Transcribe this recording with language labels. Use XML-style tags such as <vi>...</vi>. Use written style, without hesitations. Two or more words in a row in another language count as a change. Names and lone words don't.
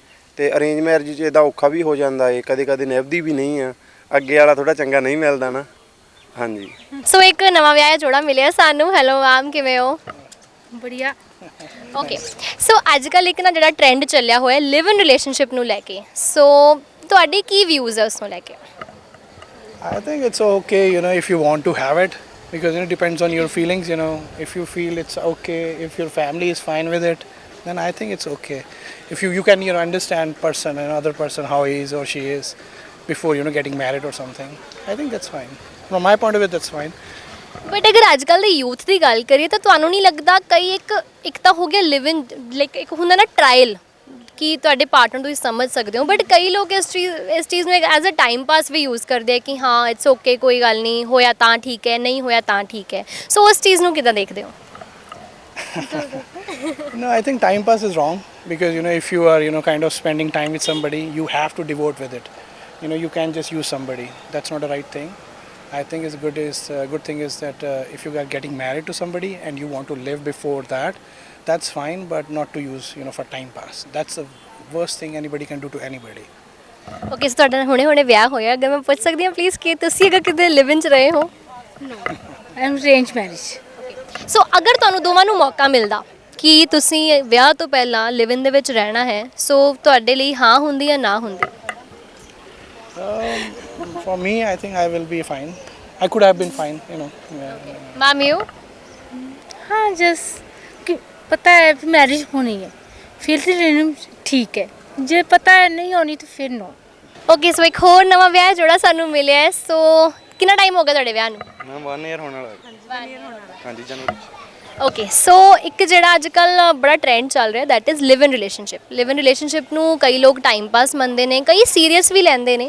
<pa>ਤੇ</pa> <en>arrange marriage</en> <pa>'ਚ ਇਹਦਾ ਔਖਾ ਵੀ ਹੋ ਜਾਂਦਾ ਹੈ, ਕਦੇ ਨਿਭਦੀ ਵੀ ਨਹੀਂ ਆ, ਅੱਗੇ ਵਾਲਾ ਥੋੜਾ ਚੰਗਾ ਨਹੀਂ ਮਿਲਦਾ ਨਾ। ਹਾਂਜੀ, ਸੋ ਇੱਕ ਨਵਾਂ ਵਿਆਹਿਆ ਜੋੜਾ ਮਿਲਿਆ ਸਾਨੂੰ।</pa> <en>hello ma'am,</en> <pa>ਕਿਵੇਂ ਹੋ? बढ़िया।</pa> <en>OK, so</en> <pa>ਅੱਜ ਕੱਲ੍ਹ ਇੱਕ ਨਾ ਜਿਹੜਾ ਟ੍ਰੈਂਡ ਚੱਲਿਆ ਹੋਇਆ</pa> <en>live in relationship</en> <pa>ਨੂੰ ਲੈ ਕੇ, ਸੋ ਤੁਹਾਡੇ ਕੀ ਵਿਊਜ਼ ਹੈ ਉਸ ਨੂੰ ਲੈ ਕੇ?</pa> <en>I think it's okay, if you want to have it, because it depends on your feelings. If you feel it's okay, if your family is fine with it, then I think it's okay. If you can understand another person how he is or she is before getting married or something, I think that's fine. From my point of view, that's fine.</en> <pa>ਬਟ ਅਗਰ ਅੱਜ ਕੱਲ੍ਹ ਦੇ ਯੂਥ ਦੀ ਗੱਲ ਕਰੀਏ ਤਾਂ ਤੁਹਾਨੂੰ ਨਹੀਂ ਲੱਗਦਾ ਕਈ ਇੱਕ ਤਾਂ ਹੋ ਗਿਆ</pa> <en>live in,</en> <pa>ਲਾਈਕ ਇੱਕ ਹੁੰਦਾ ਨਾ ਟਰਾਇਲ, ਕਿ ਤੁਹਾਡੇ ਪਾਰਟਨਰ ਤੁਸੀਂ ਸਮਝ ਸਕਦੇ ਹੋ, ਬਟ ਕਈ ਲੋਕ ਇਸ ਚੀਜ਼ ਨੂੰ</pa> <en>as a time pass</en> <pa>ਵੀ ਯੂਜ਼ ਕਰਦੇ ਆ ਕਿ ਹਾਂ</pa> <en>it's OK,</en> <pa>ਕੋਈ ਗੱਲ ਨਹੀਂ, ਹੋਇਆ ਤਾਂ ਠੀਕ ਹੈ, ਨਹੀਂ ਹੋਇਆ ਤਾਂ ਠੀਕ ਹੈ। ਸੋ ਉਸ ਚੀਜ਼ ਨੂੰ ਕਿੱਦਾਂ ਦੇਖਦੇ ਹੋ?</pa> <en>No, I think time pass is wrong, because if you are kind of spending time with somebody, you have to devote with it. You can't just use somebody. That's not the right thing. I think good thing is that if you are getting married to somebody and you want to live before that, that's fine, but not to use for time pass. That's the worst thing anybody can do to anybody. OK, so</en> <pa>ਤੁਹਾਡਾ ਹੁਣੇ ਵਿਆਹ ਹੋਇਆ, ਅਗਰ ਮੈਂ ਪੁੱਛ ਸਕਦੀ ਹਾਂ ਪਲੀਜ਼ ਕਿ ਤੁਸੀਂ ਅਗਰ ਕਿਤੇ</pa> <en>live in</en> <pa>'ਚ ਰਹੇ ਹੋ?</pa> <en>I'm arrange marriage.</en> <pa>ਸੋ ਅਗਰ ਤੁਹਾਨੂੰ ਦੋਵਾਂ ਨੂੰ ਮੌਕਾ ਮਿਲਦਾ ਕਿ ਤੁਸੀਂ ਵਿਆਹ ਤੋਂ ਪਹਿਲਾਂ</pa> <en>live in</en> <pa>ਦੇ ਵਿੱਚ ਰਹਿਣਾ ਹੈ, ਸੋ ਤੁਹਾਡੇ ਲਈ ਹਾਂ ਹੁੰਦੀ ਜਾਂ ਨਾ ਹੁੰਦੀ?</pa> <en>For me, I think I will be fine. I could have been fine, Ma'am you?</en> <hi>हाँ जस्ट पता है मैरिज होनी है फिर तो रहना ठीक है, जे पता है नहीं होनी तो फिर नो।</hi> <en>OK, so</en> <pa>ਇੱਕ ਹੋਰ ਨਵਾਂ ਵਿਆਹ ਜੋੜਾ ਸਾਨੂੰ ਮਿਲਿਆ ਹੈ। ਸੋ ਕਿੰਨਾ ਟਾਈਮ ਹੋ ਗਿਆ ਤੁਹਾਡੇ ਵਿਆਹ ਨੂੰ? ਮੈਂ 1 year ਹੋਣ ਵਾਲਾ। ਹਾਂਜੀ, ਜਨਵਰੀ।</pa> <en>OK, so</en> <pa>ਇੱਕ ਜਿਹੜਾ ਅੱਜ ਕੱਲ੍ਹ ਬੜਾ ਟ੍ਰੈਂਡ ਚੱਲ ਰਿਹਾ</pa> <en>that is live in relationship. live in relationship</en> <pa>ਨੂੰ ਕਈ ਲੋਕ</pa> <en>time pass</en> <pa>ਮੰਨਦੇ ਨੇ, ਕਈ ਸੀਰੀਅਸ ਵੀ ਲੈਂਦੇ ਨੇ।</pa>